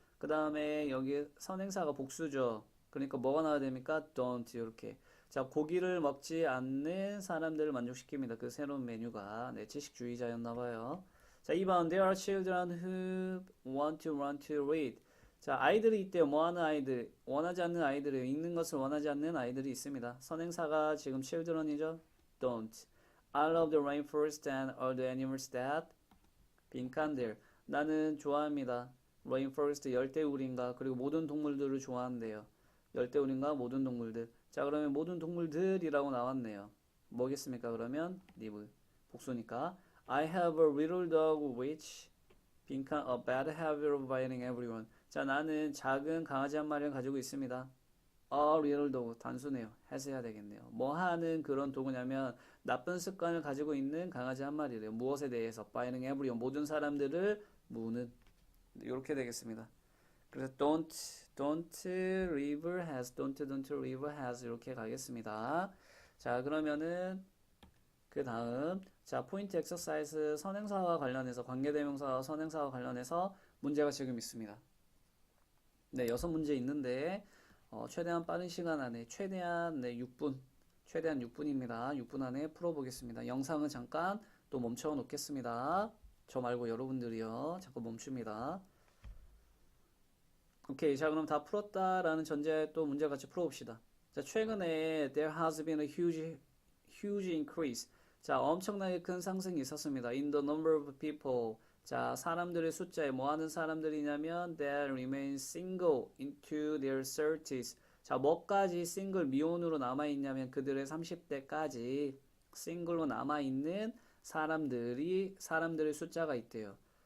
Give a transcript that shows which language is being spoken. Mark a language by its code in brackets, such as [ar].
[ko] 그 다음에 여기 선행사가 복수죠. 그러니까 뭐가 나와야 됩니까? don't 이렇게. 자, 고기를 먹지 않는 사람들을 만족시킵니다. 그 새로운 메뉴가. 네, 채식주의자였나봐요. [en] 자, 2번 There are children who want to run to read. [ko] 자, 아이들이 있대요. 뭐 하는 아이들? 원하지 않는 아이들이에요. 읽는 것을 원하지 않는 아이들이 있습니다. 선행사가 지금 children이죠. [en] don't. I love the rainforest and all the animals that 빈칸 there. [ko] 나는 좋아합니다. rainforest 열대우림과 그리고 모든 동물들을 좋아한대요. 열대우림과 모든 동물들. 자, 그러면 모든 동물들이라고 나왔네요. 뭐겠습니까? 그러면 [en] live [ko] 복수니까 [en] I have a little dog which 빈칸 a bad habit of biting everyone. [ko] 자, 나는 작은 강아지 한 마리를 가지고 있습니다. [en] A little dog 단수네요. [ko] has 해야 되겠네요. 뭐 하는 그런 도구냐면 나쁜 습관을 가지고 있는 강아지 한 마리래요. 무엇에 대해서 [en] biting everyone [ko] 모든 사람들을 무는 이렇게 되겠습니다. 그래서 [en] don't live has [ko] 이렇게 가겠습니다. 자, 그러면은 그 다음 자, 포인트 엑서사이즈 선행사와 관련해서 관계대명사와 선행사와 관련해서 문제가 지금 있습니다. 네, 6문제 있는데 최대한 빠른 시간 안에 최대한 네, 6분 최대한 6분입니다. 6분 안에 풀어보겠습니다. 영상은 잠깐 또 멈춰 놓겠습니다. 저 말고 여러분들이요. 잠깐 멈춥니다. 오케이. 자, 그럼 다 풀었다라는 전제에 또 문제 같이 풀어봅시다. 자, 최근에 [en] there has been a huge increase. [ko] 자, 엄청나게 큰 상승이 있었습니다. [en] In the number of people. [ko] 자, 사람들의 숫자에 뭐 하는 사람들이냐면 [en] that remain single into their 30s. [ko] 자, 뭐까지 싱글 미혼으로 남아있냐면 그들의 30대까지 싱글로 남아있는 사람들의 숫자가 있대요.